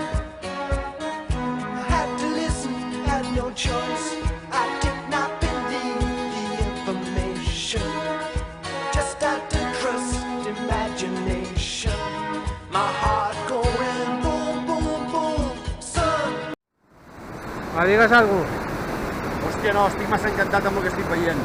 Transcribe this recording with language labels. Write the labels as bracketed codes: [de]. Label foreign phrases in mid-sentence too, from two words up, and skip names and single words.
[en] I had to listen, had no choice. I did not believe the information. Just had to trust imagination. My heart going boom, boom, boom, son. [ca] Digues alguna cosa. Hòstia, no, estic massa encantat amb el que estic veient.